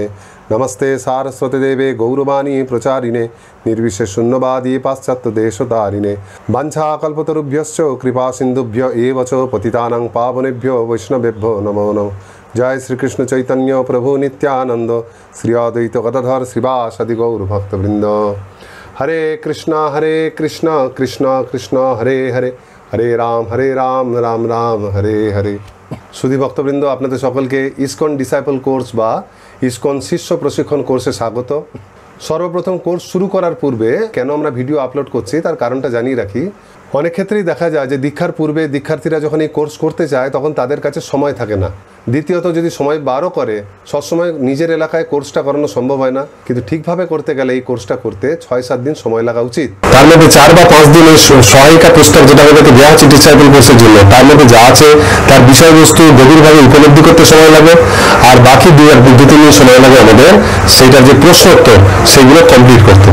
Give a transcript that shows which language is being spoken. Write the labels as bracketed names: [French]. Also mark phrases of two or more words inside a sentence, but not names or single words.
[Sanskrit] नमस्ते सारस्वती देवे गौरवाणी प्रचारिणे निर्विशेषशून्यवादी पाश्चात्यदेशतारिणे। वाञ्छाकल्पतरुभ्यश्च कृपा सिन्धुभ्य एव च पतितानां पावनेभ्यो वैष्णवेभ्यो नमो नमः। जय श्री कृष्ण चैतन्य प्रभु नित्यानंद श्री अद्वैत गदाधर श्रीवासादि गौर भक्तवृंद। हरे कृष्णा कृष्ण कृष्ण हरे हरे, हरे राम राम राम हरे हरे। [Bangla] সুধী ভক্তবৃন্দ, আপনাদের সকলকে ইস্কন [English] disciple course [Bangla] বা ইস্কন শিষ্য প্রশিক্ষণ কোর্সে স্বাগত। সর্বপ্রথম কোর্স শুরু করার পূর্বে কেন আমরা [English] video upload [Bangla] করছি তার কারণটা জানিয়ে রাখি। অনেক ক্ষেত্রেই দেখা যায় যে দীক্ষার পূর্বে দীক্ষার্থীরা যখন এই কোর্স করতে চায় তখন তাদের কাছে সময় থাকে না। দ্বিতীয়ত যদি সময় বারও করে সবসময় নিজের এলাকায় কোর্সটা করানো সম্ভব হয় না, কিন্তু ঠিকভাবে করতে গেলে এই কোর্সটা করতে 6-7 দিন সময় লাগা উচিত। তার মধ্যে 4 বা 5 দিনের সহায়িকা পুস্তক যেটা আমাদেরকে দেওয়া হচ্ছে ডিসাইপল কোর্সের জন্য, তার মধ্যে যা আছে তার বিষয়বস্তু গভীরভাবে উপলব্ধি করতে সময় লাগে, আর বাকি 2-3 দিন সময় লাগে আমাদের সেইটার যে প্রশ্ন উত্তর সেগুলো কমপ্লিট করতে।